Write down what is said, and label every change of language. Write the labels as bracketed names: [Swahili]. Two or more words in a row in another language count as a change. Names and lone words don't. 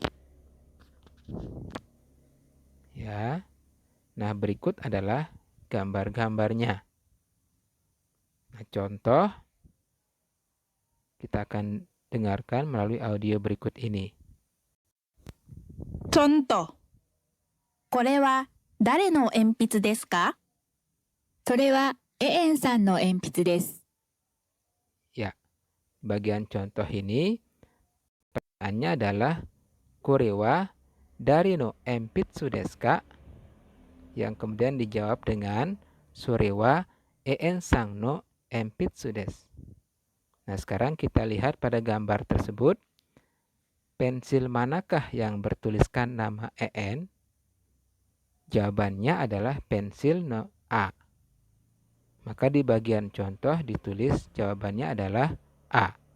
[Indonesian] Ya. Nah, berikut adalah gambar-gambarnya. Nah, contoh kita akan dengarkan melalui audio berikut ini. Contoh. [Japanese] これは誰の鉛筆ですか？それはエエンさんの鉛筆です。 [Indonesian] Ya, bagian contoh ini pertanyaannya adalah [Japanese] これは誰の鉛筆ですか? [Indonesian] Yang kemudian dijawab dengan [Japanese] それはエエンさんの鉛筆です. [Indonesian] Nah, sekarang kita lihat pada gambar tersebut, pensil manakah yang bertuliskan nama EN? Jawabannya adalah pensil no A. Maka di bagian contoh ditulis jawabannya adalah A.